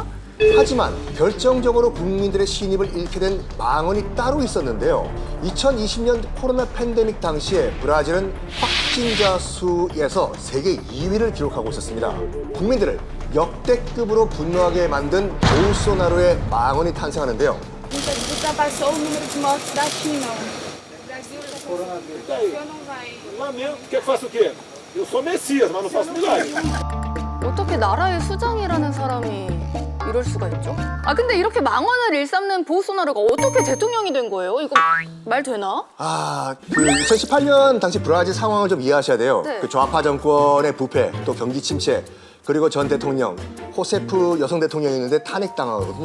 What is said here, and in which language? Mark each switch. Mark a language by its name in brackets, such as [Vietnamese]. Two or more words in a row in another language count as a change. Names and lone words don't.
[Korean] 하지만 결정적으로 국민들의 신입을 잃게 된 망언이 따로 있었는데요. 2020년 코로나 팬데믹 당시에 브라질은 확진자 수에서 세계 2위를 기록하고 있었습니다. 국민들을 역대급으로 분노하게 만든 보우소나루의 망언이 탄생하는데요. [Portuguese] Ultrapassou o número de mortes da China. O Brasil já não vai. Lamento. Quer que faça o quê? Eu sou Messias, mas não faço milagre. [Korean] 어떻게 나라의 수장이라는 사람이 이럴 수가 있죠? 아 근데 이렇게 망언을 일삼는 보우소나루가 어떻게 대통령이 된 거예요? 이거 말 되나? 그 2018년 당시 브라질 상황을 좀 이해하셔야 돼요. 네. 그 좌파 정권의 부패, 또 경기 침체, 그리고 전 대통령, 호세프 여성 대통령이 있는데 탄핵당하거든요.